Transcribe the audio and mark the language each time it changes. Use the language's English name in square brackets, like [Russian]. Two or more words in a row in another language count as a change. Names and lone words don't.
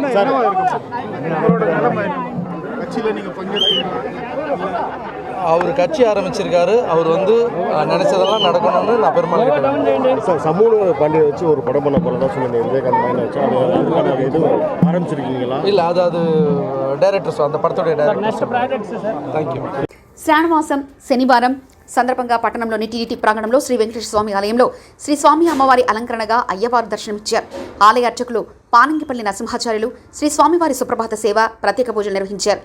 [Tamil] உங்களோட நிலைமை கட்சியில் நீங்கள் பங்கேற்கிறீங்களா? அவர் கட்சி ஆரம்பிச்சிருக்காரு. அவர் வந்து நினைச்சதெல்லாம் நடக்கணும்னு நான் பெருமாள் கிட்ட சார் சமூக பாண்டியை வச்சு ஒரு படம் பண்ண போகிறதா சொல்லுங்கள். விஜயகாந்த் பையனை வச்சு அது எதுவும் ஆரம்பிச்சிருக்கீங்களா? இல்லை, அது డైరెక్టర్స్ அந்த படத்தோட డైరెక్టర్. [English] Thank you. [Telugu] శ్రావణమాసం శనివారం సందర్భంగా పట్టణంలోని టీటీడీ ప్రాంగణంలో శ్రీ వెంకటేశ్వర స్వామి ఆలయంలో శ్రీ స్వామి అమ్మవారి అలంకరణగా అయ్యవారు దర్శనమిచ్చారు. ఆలయ అర్చకులు పానంగిపల్లి నరసింహాచార్యులు శ్రీ స్వామివారి సుప్రభాత సేవ, ప్రత్యేక పూజలు నిర్వహించారు.